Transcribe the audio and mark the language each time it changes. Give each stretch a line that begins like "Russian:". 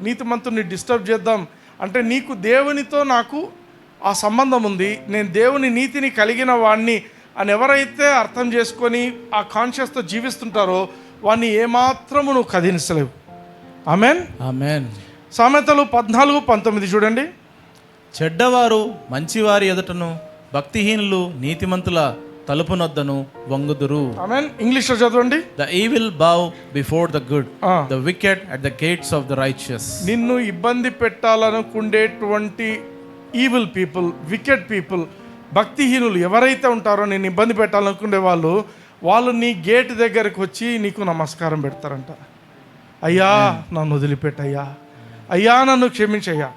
Telugu: నీతిమంతుణ్ణి disturb చేద్దాం అంటే నీకు దేవునితో నాకు ఆ సంబంధం ఉంది, నేను దేవుని నీతిని కలిగిన వాడిని అని ఎవరైతే అర్థం చేసుకొని ఆ కాన్షియస్తో జీవిస్తుంటారో వాడిని ఏమాత్రము నువ్వు కదిలించలేవు. ఆమేన్. ఆమేన్. సామెతలు 14:19 చూడండి. చెడ్డవారు మంచివారి ఎదుటను, భక్తిహీనులు నీతిమంతుల తలుపునొద్దను వంగుదురు. ఆమేన్. ఇంగ్లీష్లో చదవండి.
English: The evil bow before the good, the wicked at the gates of the righteous.
Telugu: నిన్ను ఇబ్బంది పెట్టాలనుకుండేటువంటి ఈవిల్ పీపుల్, వికెడ్ పీపుల్, భక్తిహీనులు ఎవరైతే ఉంటారో నేను ఇబ్బంది పెట్టాలనుకునే వాళ్ళు నీ గేట్ దగ్గరకు వచ్చి నీకు నమస్కారం పెడతారంట. అయ్యా నన్ను వదిలిపెట్టయ్యా, అయ్యా నన్ను క్షమించయ్యా.